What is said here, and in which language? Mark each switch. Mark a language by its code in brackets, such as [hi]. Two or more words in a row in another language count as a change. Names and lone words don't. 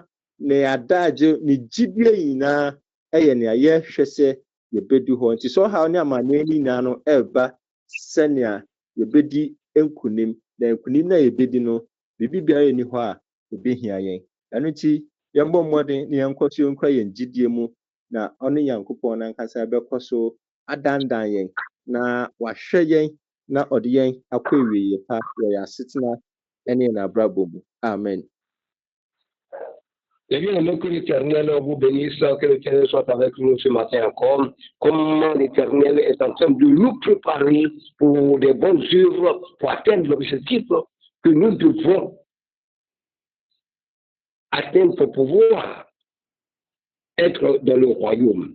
[ak] ne adagye ne gyidie nyinaa ɛyɛ nea yɛhwɛ sɛ yɛbɛdi hɔ nti sɛ ɔhaw ne amanneɛ nyinaa no ɛreba sɛnea yɛbɛdi nkunim na nkunim na yɛbɛdi no biribi biara nni hɔ a ɛbɛhia yɛn ɛno nti yɛmbɔ mmɔden ne yɛnkɔ so yɛnkura yɛn gyidie mu na ɔne Nyankopɔn nankasa bɛkɔ so adandan yɛn na wahwɛ yɛn na ɔde yɛn akɔ ewieyɛ pa wɔ yɛn asetena ne n'abrabɔ mu amen. [fr] Eh bien, que l'Éternel vous bénisse, que l'Éternel soit avec nous ce matin encore. Comment l'Éternel est en train de nous préparer pour des bonnes œuvres, pour atteindre l'objectif que nous devons atteindre pour pouvoir être dans le royaume.